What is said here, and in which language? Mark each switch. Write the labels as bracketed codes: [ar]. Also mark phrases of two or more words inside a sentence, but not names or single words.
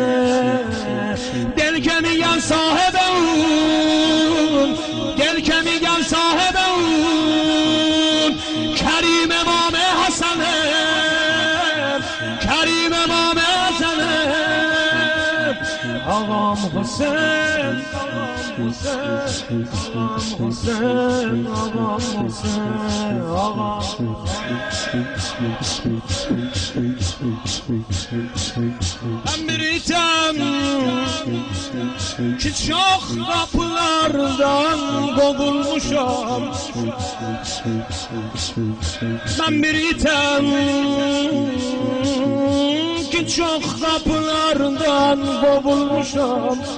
[fa] دل که میگم صاحب اون، دل که میگم صاحب اون کریم امام حسنه، کریم امام حسنه. آقام حسین آقام حسین آقام حسین آقام حسین آقام. [az] Ben biritem ki çok kapılardan kovulmuşam. Ben biritem ki çok kapılardan kovulmuşam.